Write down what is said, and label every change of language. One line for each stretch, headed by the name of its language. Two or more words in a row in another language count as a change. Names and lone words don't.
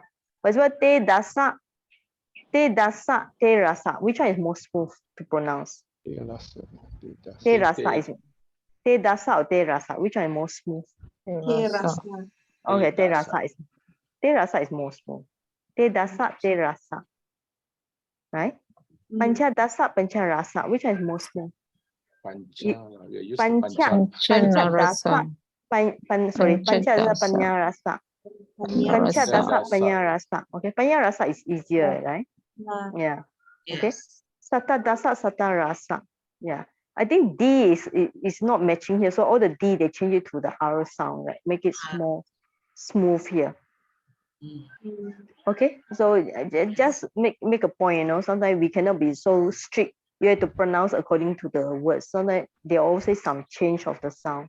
English: For example,
Pali: te dasa, te rasa.
English: Which one is more smooth to pronounce?
Pali: Te rasa
English: is
Pali: te dasa
English: or
Pali: te rasa.
English: Which one is more smooth? Terasa. Okay, te Rasa. rasa is more smooth.
Pali: Te dasa, te rasa.
English: Right?
Pali: Pancha dasa, pancha rasa.
English: Which one is more smooth? Pancha. We are used to Pancha. pancha.
Pali: Pancha dasa. Pancha dasa, panya rasa.
English: Pancha Rasa.
Pali: dasa, panya rasa.
English: Okay,
Pali: panya rasa
English: is easier, right? Yeah. Okay. Yes.
Pali: Sata dasa, sata rasa.
English: Yeah. I think D is not matching here. So all the D, they change it to the R sound, right? Make it more smooth here. Okay. So just make a point, you know, sometimes we cannot be so strict. You have to pronounce according to the words. Sometimes there always some change of the sound.